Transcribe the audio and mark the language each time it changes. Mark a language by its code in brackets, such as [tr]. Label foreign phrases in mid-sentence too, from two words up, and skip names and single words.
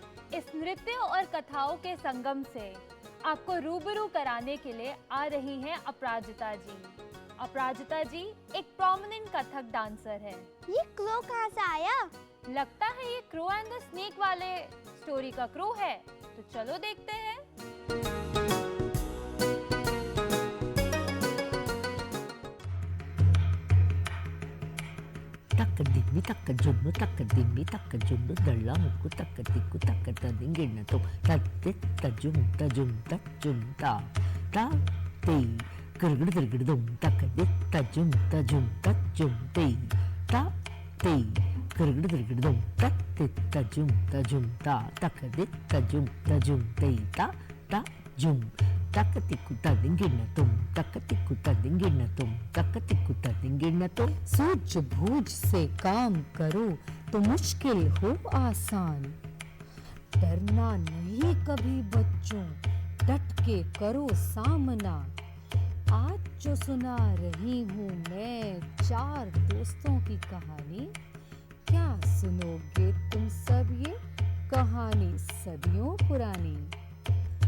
[hi] इस नृत्य और कथाओं के संगम से आपको रूबरू कराने के लिए आ रही हैं अपराजिता जी। अपराजिता जी एक [en] prominent Kathak dancer [hi] है। ये क्रो कहाँ से आया? लगता है ये [en] crow and the snake [hi] वाले स्टोरी का क्रो है। तो चलो देखते हैं। Takadimi takajunu takadimi takajunu dalamuku takatiku takatadingina to tatit tajum tajum tajum ta ta ti gurgudum takadit tajum tajum tajum ti ta ti gurgudum tatit tajum tajum ta takadit tajum tajum ti ta ta jum takatiku tadingina tum takatiku tadingina tum takatiku tadingina tum। सूझबूझ से काम करो तो मुश्किल हो आसान। डरना नहीं कभी बच्चों, डट के करो सामना। आज जो सुना रही हूँ मैं 4 दोस्तों की कहानी, क्या सुनोगे तुम सब ये कहानी सदियों पुरानी।